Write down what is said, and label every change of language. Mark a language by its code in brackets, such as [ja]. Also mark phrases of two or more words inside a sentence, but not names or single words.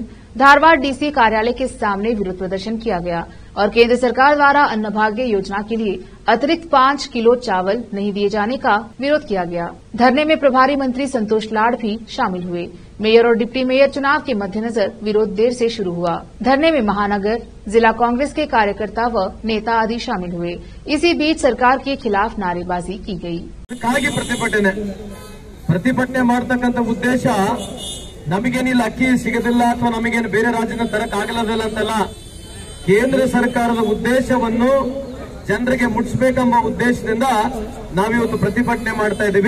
[hi] धारवाड़ DC कार्यालय के सामने विरोध प्रदर्शन किया गया और केंद्र सरकार द्वारा अन्नभाग्य योजना के लिए अतिरिक्त 5 किलो चावल नहीं दिए जाने का विरोध किया गया। धरने में प्रभारी मंत्री संतोष लाड़ भी शामिल हुए। मेयर और डिप्टी मेयर चुनाव के मद्देनजर विरोध देर से शुरू हुआ। धरने में महानगर, जिला कांग्रेस के कार्यकर्ता व नेता आदि शामिल हुए। इसी बीच सरकार के खिलाफ नारेबाजी की गई। [kn] ಪ್ರತಿಭಟನೆ ಮಾಡತಕ್ಕಂತ ಉದ್ದೇಶ ನಮಗೇನಿಲ್ಲ ಅಕ್ಕಿ ಸಿಗದಿಲ್ಲ ಅಥವಾ ನಮಗೇನು ಬೇರೆ ರಾಜ್ಯದ ತರಕಾಗಲ್ಲ ಅಂತಲ್ಲ, ಕೇಂದ್ರ ಸರ್ಕಾರದ ಉದ್ದೇಶವನ್ನು ಜನರಿಗೆ ಮುಟ್ಟಿಸಬೇಕೆಂಬ ಉದ್ದೇಶದಿಂದ ನಾವಿವತ್ತು ಪ್ರತಿಭಟನೆ ಮಾಡ್ತಾ ಇದ್ದೀವಿ.